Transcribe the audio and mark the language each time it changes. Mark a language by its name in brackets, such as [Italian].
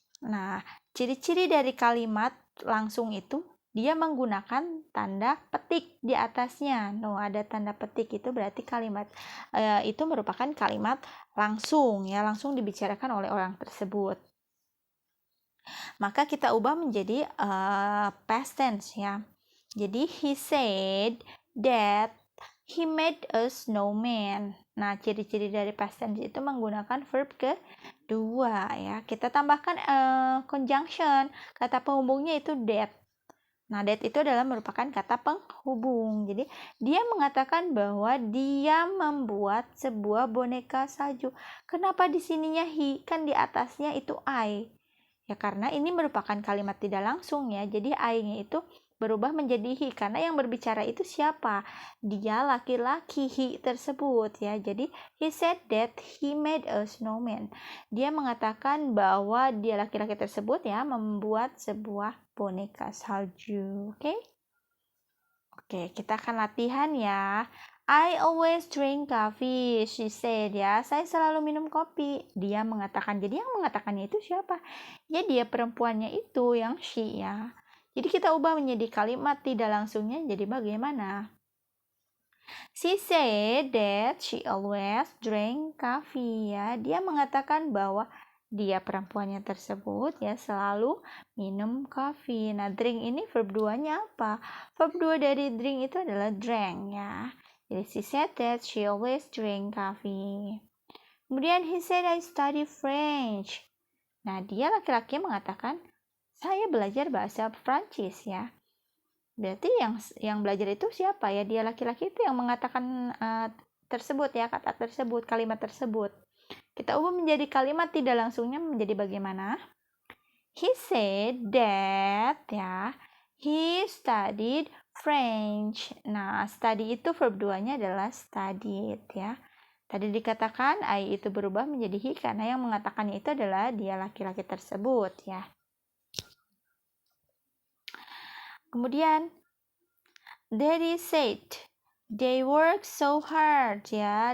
[Indonesian] Nah, ciri-ciri dari kalimat langsung itu dia menggunakan tanda petik di atasnya. Ada tanda petik itu berarti kalimat itu merupakan kalimat langsung ya, langsung dibicarakan oleh orang tersebut. Maka kita ubah menjadi past tense ya. Jadi [English] he said that he made a snowman. [Indonesian] Nah, ciri-ciri dari past tense itu menggunakan verb kedua ya. Kita tambahkan conjunction, kata penghubungnya itu that. Nah, that itu adalah merupakan kata penghubung. Jadi, dia mengatakan bahwa dia membuat sebuah boneka salju. Kenapa di sininya he? Kan di atasnya itu I. Ya, karena ini merupakan kalimat tidak langsung ya. Jadi, I-nya itu berubah menjadi he. Karena yang berbicara itu siapa? Dia laki-laki, he tersebut ya. Jadi, [English] he said that he made a snowman. [Indonesian] Dia mengatakan bahwa dia laki-laki tersebut ya membuat sebuah boneka salju. Oke, kita akan latihan ya. [English] I always drink coffee, she said ya. [Indonesian] Saya selalu minum kopi. Dia mengatakan. Jadi yang mengatakannya itu siapa? Ya, dia perempuannya itu yang she ya. Jadi kita ubah menjadi kalimat tidak langsungnya jadi bagaimana? [English] She said that she always drank coffee ya. [Indonesian] Dia mengatakan bahwa dia perempuannya tersebut ya selalu minum kopi. Nah, drink ini verb 2-nya apa? Verb 2 dari drink itu adalah drank ya. [English] Jadi she said that she always drink coffee. [Indonesian] Kemudian [English] he said I study French. [Indonesian] Nah, dia laki-laki mengatakan saya belajar bahasa Prancis ya. Berarti yang belajar itu siapa ya? Dia laki-laki itu yang mengatakan tersebut ya, kata tersebut, kalimat tersebut. Kita ubah menjadi kalimat tidak langsungnya menjadi bagaimana? [English] He said that ya, he studied French. [Indonesian] Nah, study itu verb 2-nya adalah studied ya. Tadi dikatakan I itu berubah menjadi he karena yang mengatakannya itu adalah dia laki-laki tersebut ya. Kemudian [English] Daddy said, They work so hard, ya.